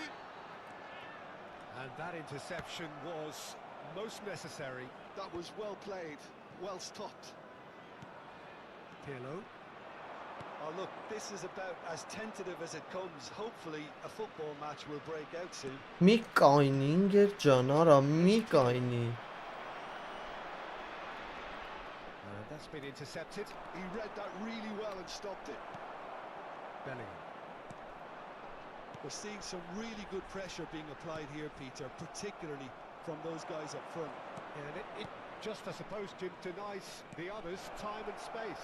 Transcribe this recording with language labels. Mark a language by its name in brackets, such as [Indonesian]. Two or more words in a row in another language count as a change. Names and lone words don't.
[English] And that interception was most necessary. That was well played, well stopped. Pirlo. Oh look, this is about as tentative as it comes. Hopefully a football match will break out soon. [Armenian] Մի կայնի ինգեր ջան, արա, մի կայնի։ [English] And that's been intercepted. He read that really well and stopped it. Bellingham. We're seeing some really good pressure being applied here, Peter, particularly from those guys up front. And it just, I suppose, denies the others time and space.